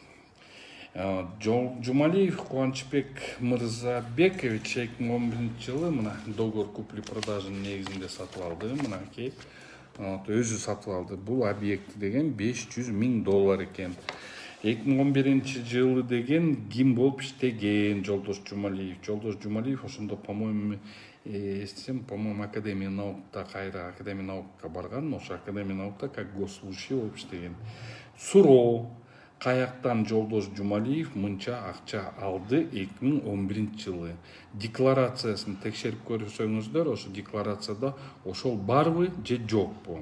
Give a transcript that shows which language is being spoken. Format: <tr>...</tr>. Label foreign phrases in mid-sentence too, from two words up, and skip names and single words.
<ky>Жумалиев Кубанычбек Мырзабекович 2011-жылы мына</ky> <ru>договор купли-продажынын</ru> <ky>негизинде сатып алды. Мынакей өзү сатып алды. Бул объекти деген $500,000 экен. 2011-жылы деген ким болуп иштеген Жолдош Жумалиев. Жолдош Жумалиев ошондо, по-моему, эстесем, по-моему, Академия наукта, кайра Академия наукка барган, ошо Академия наукта</ky> <ru>как госслужащий</ru> <ky>болуп иштеген. Суроо, каяктан Жолдош Жумалиев мынча акча алды 2011-жылы. Декларациясын текшерип көрсөңүздөр, ошо декларацияда ошол барбы же жокпу.</ky>